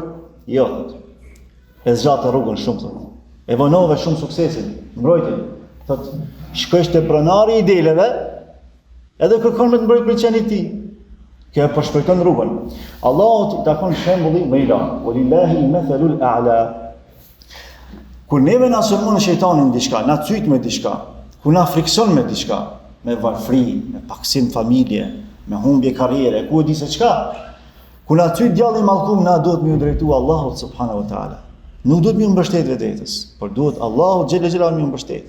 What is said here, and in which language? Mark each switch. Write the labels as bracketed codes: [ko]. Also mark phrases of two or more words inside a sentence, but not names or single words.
[sq] Jo, thotë. E zgjatë rrugën shumë, thotë. E vonove shumë suksesin, mbrojtjen. Thotë shkosh te pronari i deleve, edhe kërkon me të mbrojt për qenit ti. Kjo e përshpejton rrugën. Allahu i takon shembulli më i lartë. [ar] ولله المثل الأعلى. [sq] Kur neve na sulmon shejtani diçka, na cyt me diçka, kur na frikson me diçka, me varfëri, me paksim familje, me humbje karriere, ku e di se çka. Kur na cyt djalli mallkum, na duhet me u drejtu Allahut [ar] سبحانه وتعالى. [sq] Nuk duhet me u mbështet vetës, por duhet Allahu xhela xhela me u mbështet.